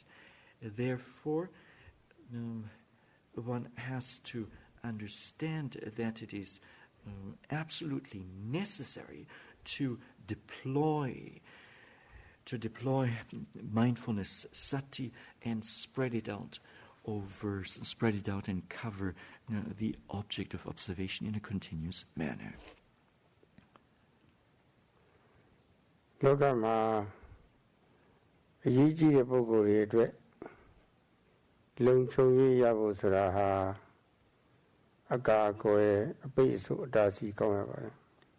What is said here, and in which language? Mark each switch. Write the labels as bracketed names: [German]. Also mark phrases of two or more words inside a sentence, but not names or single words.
[English] Therefore, one has to understand that it is absolutely necessary to deploy mindfulness, sati, and spread it out and cover the object of observation in a continuous manner. [Burmese] လောကမှာအရေးကြီးတဲ့ပုဂ္ဂိုလ်တွေအတွက်လုံခြုံရေးရဖို့ဆိုတာဟာအကာအကွယ်အပိတ်အဆို့အတားဆီးကောင်းရပါတယ်။